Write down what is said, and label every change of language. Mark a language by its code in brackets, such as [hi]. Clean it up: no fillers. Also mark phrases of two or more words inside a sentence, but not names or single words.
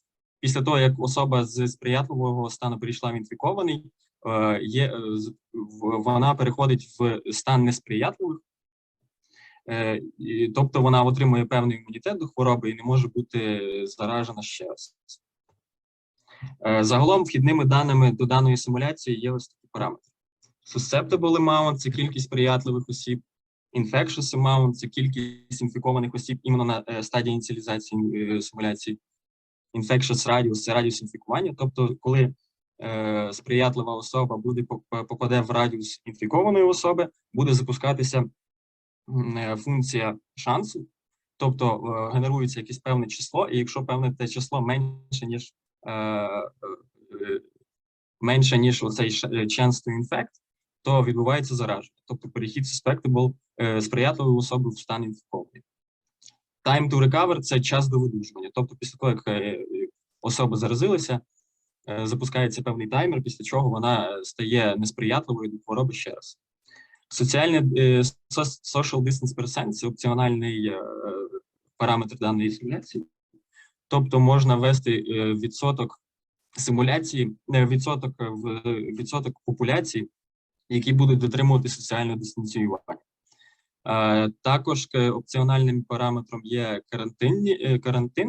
[uk] Після того, як особа з сприятливого стану перейшла в інфікований, вона переходить в стан несприятливих, тобто вона отримує певний імунітет до хвороби і не може бути заражена ще раз. Загалом вхідними даними до даної симуляції є ось такі параметри. [en] Susceptible amount – [uk] це кількість сприятливих осіб, [en] infectious amount – [uk] це кількість інфікованих осіб іменно на стадії ініціалізації симуляції, [en] infectious radius – [uk] це радіус інфікування, тобто коли сприятлива особа попаде в радіус інфікованої особи, буде запускатися функція шансу, тобто генерується якесь певне число, і якщо певне те число менше, ніж оцей [en] chance to infect, [uk] то відбувається зараження, тобто перехід susceptible сприятливої особи в стан інфікований. [en] Time to recover – [uk] це час до видужування, тобто після того, як особа заразилася, запускається певний таймер, після чого вона стає несприятливою до хвороби ще раз. [en] Соціальний social distance percent – [uk] це опціональний параметр даної симуляції, тобто можна ввести відсоток симуляції, відсоток популяції, які будуть дотримувати соціального дистанціювання. Також опціональним параметром є карантин.